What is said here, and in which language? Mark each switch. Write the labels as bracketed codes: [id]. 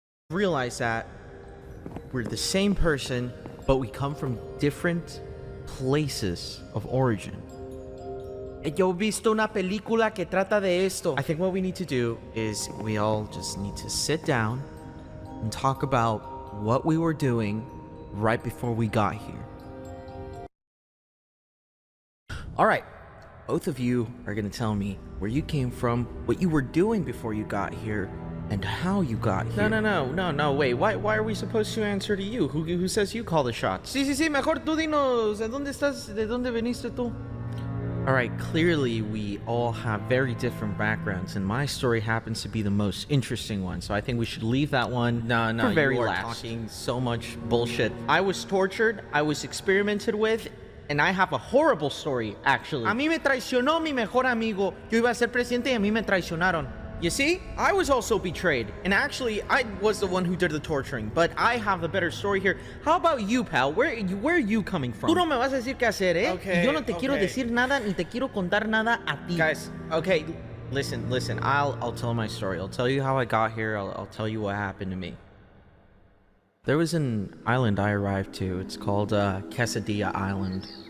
[en] realize that we're the same person, but we come from different places of origin. [es] Yo he visto una película que trata de esto. [en] I think what we need to do is we all just need to sit down and talk about what we were doing right before we got here. All right, both of you are gonna tell me where you came from, what you were doing before you got here, and how you got here. No, wait, why are we supposed to answer to you? Who says you call the shots? [es] Sí, mejor tú dinos, ¿de dónde estás? ¿De dónde veniste tú? [en] All right, clearly we all have very different backgrounds, and my story happens to be the most interesting one, so I think we should leave that one for very you are last. Talking so much bullshit. I was tortured, I was experimented with, and I have a horrible story, actually. [es] A mí me traicionó mi mejor amigo. Yo iba a ser presidente y a mí me traicionaron. [en] You see, I was also betrayed, and actually, I was the one who did the torturing, but I have the better story here. How about you, pal? Where are you coming from? [es] Tú no me vas a decir qué hacer, ¿eh? [en] Okay, [es] y yo no te quiero decir nada, ni te quiero contar nada a ti. [en] Guys, okay, listen, I'll tell my story. I'll tell you how I got here, I'll tell you what happened to me. There was an island I arrived to. It's called Quesadilla Island.